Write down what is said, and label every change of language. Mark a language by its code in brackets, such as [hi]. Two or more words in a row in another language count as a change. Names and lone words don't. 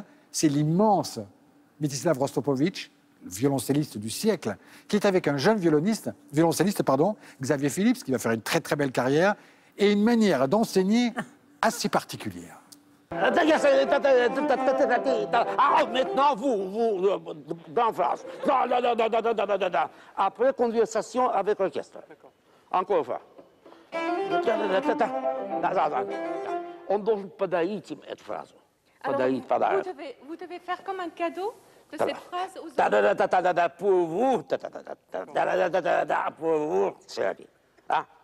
[fr] C'est l'immense Mstislav Rostropovitch, le violoncelliste du siècle, qui est avec un jeune violoncelliste, Xavier Phillips, qui va faire une très très belle carrière, et une manière d'enseigner assez particulière. Maintenant, vous, dans phrase. Non. Après conversation avec l'orchestre. Encore une fois. [ru] Он должен подоить им эту фразу. [fr] Alors, vous devez faire comme un cadeau de cette phrase aux Pour vous, pour vous, c'est ah.